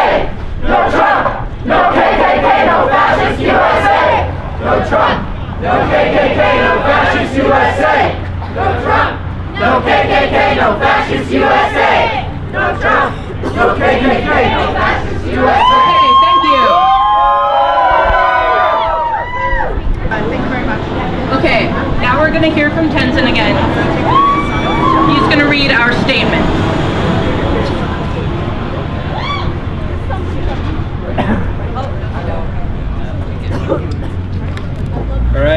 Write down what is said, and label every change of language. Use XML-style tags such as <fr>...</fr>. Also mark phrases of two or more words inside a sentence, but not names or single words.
<en>No Trump, no KKK, no fascist USA. No Trump, no KKK, no fascist USA. No Trump, no KKK, no fascist USA. No Trump, no KKK, no fascist USA. Okay, thank you. Thank you very much. Okay, now we're gonna hear from Tenzin again. He's gonna read our statement. All right.</en>